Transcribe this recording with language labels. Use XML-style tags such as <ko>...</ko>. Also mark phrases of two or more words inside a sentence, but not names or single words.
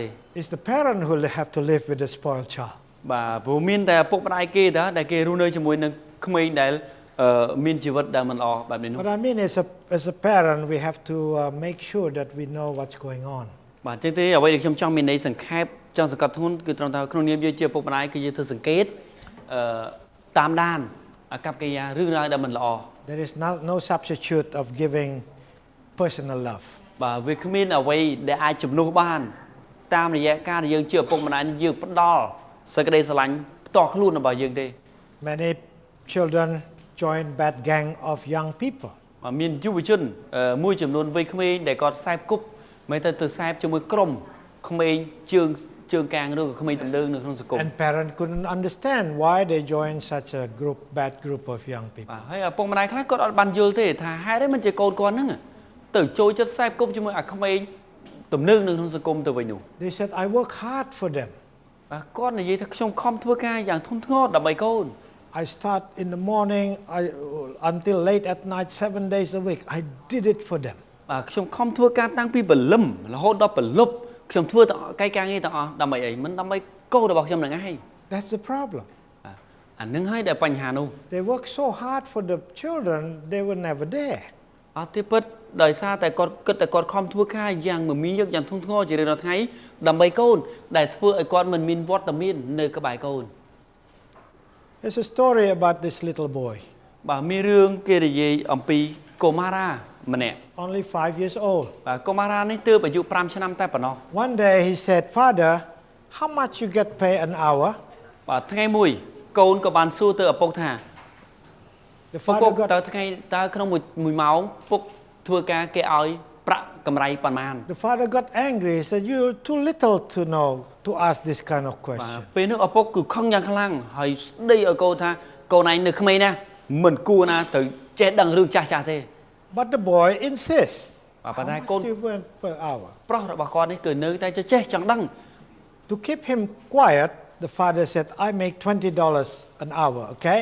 <en>It's the parent who have to live with the spoiled child.</en> <km>បាទព្រោះមានតែឪពុកម្ដាយគេតាដែលគេរស់នៅជាមួយនឹងក្មេងដែលមានជីវិតដែលមិនល្អបែបនេះនោះ</km> <en>But I mean as a parent we have to make sure that we know what's going on.</en> <km>បាទអញ្ចឹងទេអ្វីដែលខ្ញុំចង់មានន័យសង្ខេបចង់សង្កត់ធ្ងន់គឺត្រង់ថាក្នុងនាមយើងជាឪពុកម្ដាយគឺយើងធ្វើសង្កេតតាមដានអាកប្បកិរិយារឿងរ៉ាវដែលមិនល្អ</km> <en>There is no substitute of giving personal love.</en> <km>បាទវាគ្មានអ្វីដែលអាចជំនួសបានតាមរយៈការដែលយើងជាឪពុកម្ដាយយើងផ្ដល់សេចក្តីស្រឡាញ់ផ្ទាល់ខ្លួនរបស់យើងទេ</km> <en>Many children join bad gang of young people.</en> <km>មានយុវជនមួយចំនួនវ័យក្មេងដែលគាត់ខ្សែគប់មិនទៅខ្សែជាមួយក្រុមក្មេងជើងកាងឬក៏ក្មេងតំណើងនៅក្នុងសង្គម</km> <en>And parents couldn't understand why they join such a bad group of young people.</en> <km>ហើយឪពុកម្ដាយខ្លះគាត់អត់បានយល់ទេថាហេតុអីមិនជាកូនគាត់ហ្នឹងទៅចូលចិត្តខ្សែគប់ជាមួយអាក្មេងតំណើងនៅក្នុងសង្គមទៅវិញនោះ</km> <en>They said I work hard for them.</en> <km>បាទគាត់និយាយថាខ្ញុំខំធ្វើការយ៉ាងធ្ងន់ធ្ងរដើម្បីកូន</km> <en>I start in the morning until late at night 7 days a week. I did it for them.</en> <km>បាទខ្ញុំខំធ្វើការតាំងពីព្រលឹមរហូតដល់ព្រលប់ខ្ញុំធ្វើការងារទាំងអស់ដើម្បីអីមិនដើម្បីកូនរបស់ខ្ញុំនឹងឯង</km> <en>That's the problem.</en> <km>អានឹងហើយដែលបញ្ហានោះ</km> <en>They work so hard for the children, they were never there.</en> <km>អត់ទេពិតដោយសារតែគាត់គិតតែគាត់ខំធ្វើការយ៉ាងមមាញឹកយ៉ាងធ្ងន់ធ្ងរជារៀងរាល់ថ្ងៃដើម្បីកូនដែលធ្វើឲ្យគាត់មិនមានវត្តមាននៅក្បែរកូន</km> <en>There's a story about this little boy.</en> <km>បាទមានរឿងគេនិយាយអំពីកុមារាម្នាក់</km> <en>Only 5 years old.</en> <km>បាទកុមារានេះទើបអាយុ5ឆ្នាំតែប៉ុណ្ណោះ</km> <en>One day he said, Father, how much you get paid an hour?</en> <km>បាទថ្ងៃមួយកូនក៏បានសួរទៅឪពុកថា</km> <en>The</en> <km>ពុក</km> <en>father got</en> <km>តើក្នុងមួយម៉ោងពុកធ្វើការគេឲ្យប្រាក់កម្រៃប៉ុន្មាន</km> <en>The father got angry. He said, you're too little to know to ask this kind of</en> <km>បាទ</km> <en>question.</en> <km>ពេលនោះឪពុកគឺខឹងយ៉ាងខ្លាំងហើយស្ដីឲ្យកូនថាកូនឯងនៅក្មេងណាស់មិនគួរណាទៅចេះដឹងរឿងចាស់ទេ</km> <en>But the boy insists.</en> <km>ប៉ុន្តែ</km> <en>How</en> <km>កូន</km> <en>much you earn per hour?</en> <km>ប្រុសរបស់គាត់នេះគឺនៅតែចេះចង់ដឹង</km> <en>To keep him quiet, the father said, I make $20 an hour, okay?</en>